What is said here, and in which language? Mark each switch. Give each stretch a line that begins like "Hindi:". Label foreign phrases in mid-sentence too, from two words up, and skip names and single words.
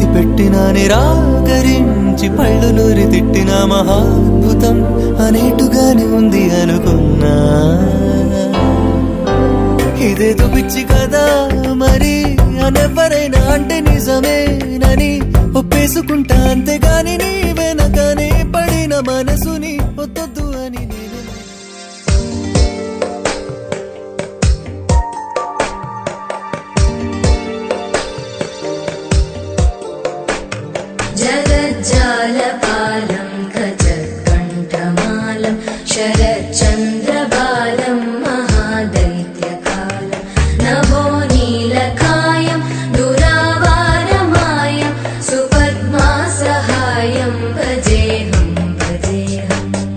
Telugu: పెట్టినా నిరాకరించి పళ్ళు నూరి తిట్టిన మహాద్భుతం అనేటుగానే ఉంది అనుకున్నా ఇదేదో పిచ్చి కదా మరి అనెవరైనా అంటే నిజమేనని ఒప్పేసుకుంటా అంతేగాని నీ వెనకనే పడిన మనసుని వద్దొద్దు అని నేను
Sanskrit: जगज्जालपालं गजत्कण्ठमालं शरच्चन्द्रबालं महादैत्यकालं नभो नीलकायं दुरावारमायं सुपद्मासहायं भजेऽहं भजेऽहम्